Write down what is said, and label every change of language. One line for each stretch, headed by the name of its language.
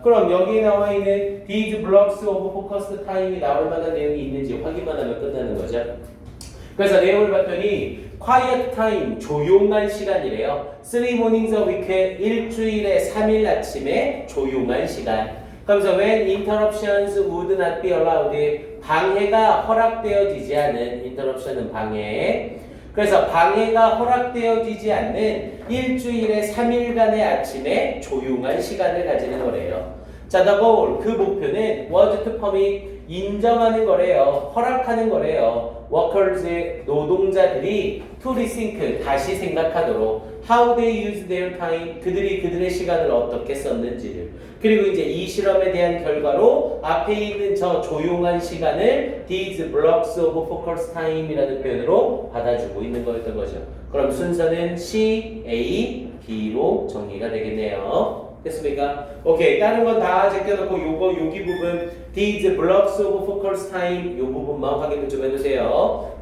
Korean: 그럼 여기에 나와 있는
English: these blocks of focus time
Korean: 이 나올 만한 내용이 있는지 확인만 하면 끝나는 거죠. 그래서 내용을 봤더니
English: quiet time,
Korean: 조용한 시간이래요.
English: 3 mornings a week,
Korean: 일주일에 3일 아침에 조용한 시간.
English: 그러면서 when interruptions would not be allowed,
Korean: 방해가 허락되어지지 않은,
English: interruption은
Korean: 방해. 그래서 방해가 허락되어지지 않는 일주일에 3일간의 아침에 조용한 시간을 가지는 거래요.
English: 자, the goal,
Korean: 그 목표는
English: was to permit,
Korean: 인정하는 거래요. 허락하는 거래요.
English: workers,
Korean: 노동자들이
English: to rethink,
Korean: 다시 생각하도록
English: how they use their time,
Korean: 그들의 시간을 어떻게 썼는지를. 그리고 이제 이 실험에 대한 결과로 앞에 있는 저 조용한 시간을
English: these blocks of focus time
Korean: 이라는 표현으로 받아주고 있는 거였던 거죠. 그럼 순서는 C, A, B로 정리가 되겠네요. 됐습니까? 오케이, 다른 건 다 제껴놓고 여기 부분
English: these blocks of focus time
Korean: 요 부분만 확인을 좀 해주세요.